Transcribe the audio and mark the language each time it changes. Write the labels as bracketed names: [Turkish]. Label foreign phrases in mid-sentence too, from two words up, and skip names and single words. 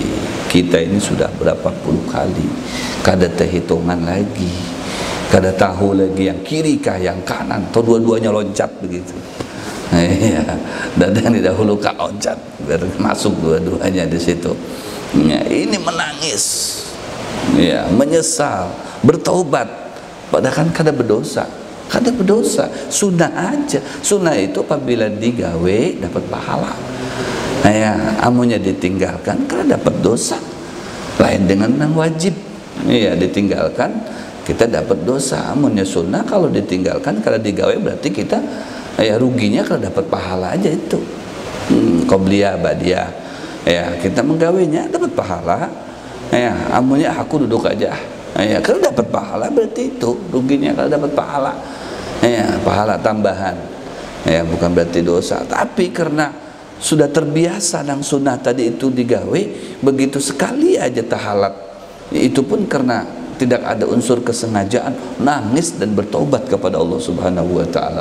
[Indonesian] Kita ini sudah berapa puluh kali, kada terhitungan lagi, kada tahu lagi yang kiri kah yang kanan, atau dua-duanya loncat begitu. Ya, dan yang didahulukan loncat biar masuk dua-duanya di situ. Ya, ini menangis, ya, menyesal, bertaubat, padahal kan kada berdosa, sunnah aja. [Banjar] Sunnah itu apabila digawe dapat pahala. Ya, amunnya ditinggalkan kada dapat dosa. [Indonesian] Lain dengan yang wajib. Ya, ditinggalkan kita dapat dosa. [Banjar] Amunnya sunnah kalau ditinggalkan kada digawe berarti kita ya ruginya kalau dapat pahala aja itu. [Arabic] قبلية بعدية. [Banjar] Ya, kita menggawainya dapat pahala. Ya, amunnya aku duduk aja. [Indonesian] Ya, kalau dapat pahala berarti itu ruginya kalau dapat pahala. Ya, pahala tambahan. Ya, bukan berarti dosa. [Banjar] Tapi karena sudah terbiasa nang sunnah tadi itu digawe, begitu sekali aja tahalat. [Indonesian] Itu pun karena tidak ada unsur kesengajaan, nangis dan bertobat kepada Allah [Arabic] سبحانه وتعالى.